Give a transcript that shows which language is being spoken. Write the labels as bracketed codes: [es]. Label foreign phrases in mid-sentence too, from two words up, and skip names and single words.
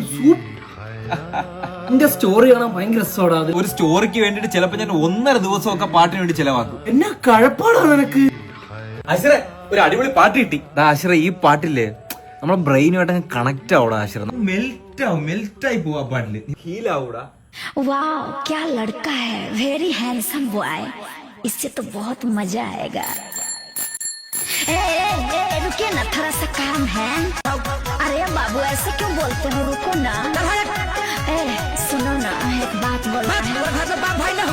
[ml] നിന്റെ സ്റ്റോറി കാണാൻ ഭയങ്കര രസമാടാ അത്. ഒരു സ്റ്റോറിക്ക് വേണ്ടിട്ട് ചിലപ്പോ ഞാൻ 1.5 ദിവസമൊക്കെ പാട്ടിന് വേണ്ടി ചെലവാക്കും. എന്നാ കഴപ്പാടാ നിനക്ക്? ആശ്ര ഒരു അടിപൊളി പാട്ട് കിട്ടി. ആശ്ര ഈ പാട്ടില്ലേ നമ്മളെ ബ്രെയിനുമായിട്ട് കണക്ട് ആവൂടാ. ആശ്ര മെൽറ്റായി പോവാ പാട്ടില്. ഹീലാവൂടാ. [hi] वाह क्या लड़का है, [en] very handsome boy, [hi] इससे तो बहुत मजा आएगा। रुकिए ना, थोड़ा सा काम है। अरे बाबू ऐसे क्यों बोलते हो, रुको ना। सुनो ना, एक बात बोलना है। बाप भाई ना हो गए?